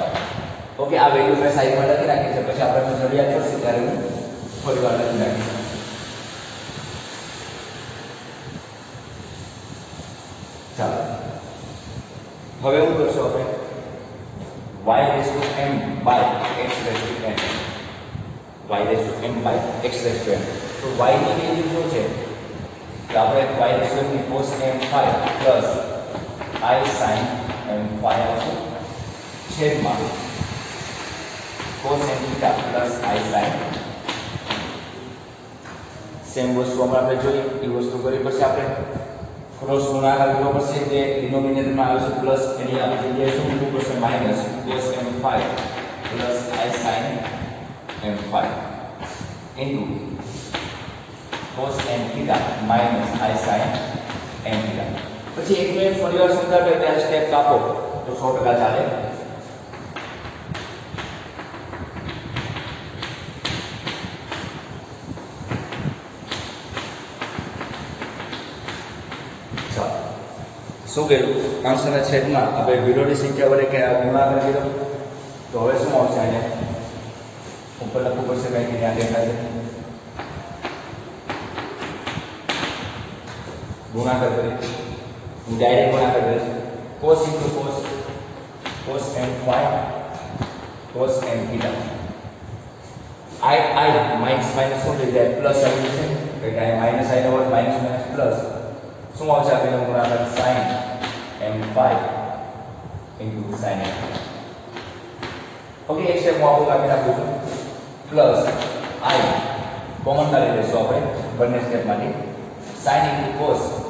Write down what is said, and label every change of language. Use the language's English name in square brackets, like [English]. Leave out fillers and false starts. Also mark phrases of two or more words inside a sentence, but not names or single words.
[Gujarati] ઓકે આ વેલ્યુ મેં સાઈડમાં લખી નાખી છે. પછી આપણે જરૂરિયાત પડશે ત્યારે હું થોડી વાર લખી નાખીશ. ચાલો હવે શું કરશું આપણે [English] y raised to m by x raised to n. y raised to m by x raised to n. [Gujarati] તો y ની વેલ્યુ શું છે તો આપણે [English] y raised to m ની cos m5 plus i sin m5 [Gujarati] આવશે છેદમાં [English] cos n theta plus i sin. [Gujarati] સેમ વસ્તુ હમણાં આપણે જોઈ એ વસ્તુ કરવી પડશે. આપણે ક્રોસ ગુણાકાર કરવો પડશે. જે ડિનોમિનેટરમાં આવે છે પ્લસ એની આપણે જગ્યાએ શું મૂકવું પડશે માઇનસ [English] cos m5 plus i sin m5 into cos n theta minus i sin n theta. [Gujarati] પછી એક મિનિટ ફરી વાર સમજાવો ત્યારે સ્ટેપ કાપો તો 100% ચાલે. શું કર્યું અંશના છેદમાં આપણે વિરોધી સંખ્યા વડે કે ગુણાકાર કર્યો તો હવે શું આવશે આને ઉપર લખવું પડશે કંઈક ત્યાં દેખાશે ગુણાકાર કરી હું ડાયરેક્ટ ગુણાકાર કરીશ [English] cos into cos cos m phi cos m theta I minus minus [Gujarati] શું થઈ જાય પ્લસ આવી જશે કે કે માઈનસ I નો વર્ગ [English] minus minus plus [Gujarati] શું આવશે આપેલો ગુણાકાર [English] sin m phi into sin m theta [Gujarati] ઓકે એક સ્ટેપ હું આપણું આપી નાખું છું [English] plus I common [Gujarati] કાઢી લઈશું આપણે બંને સ્ટેપ માટે [English] sin into cos